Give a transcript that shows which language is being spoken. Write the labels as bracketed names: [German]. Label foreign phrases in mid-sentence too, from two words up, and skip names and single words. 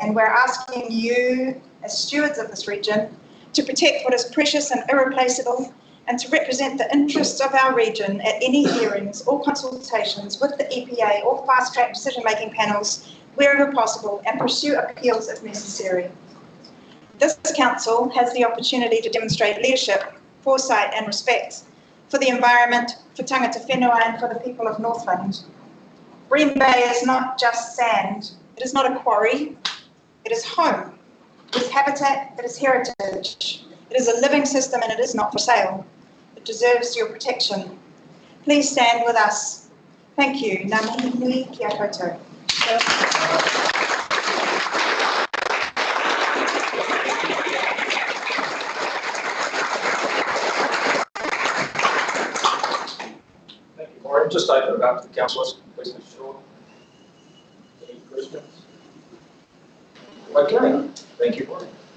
[English] And we're asking you, as stewards of this region, to protect what is precious and irreplaceable and to represent the interests of our region at any hearings or consultations with the EPA or fast-track decision-making panels wherever possible and pursue appeals if necessary. This council has the opportunity to demonstrate leadership, foresight and respect for the environment, for [Māori] tangata whenua [English] and for the people of Northland. Bream Bay is not just sand, it is not a quarry, it is home, it is habitat, it is heritage, it is a living system and it is not for sale. It deserves your protection. Please stand with us. Thank you. [Māori] Ngā mihi nui kia koutou. [English] Thank you, Maureen. Just open it up to the councillors, please, Mr. Shaw. Any questions? Okay, thank you, Maureen.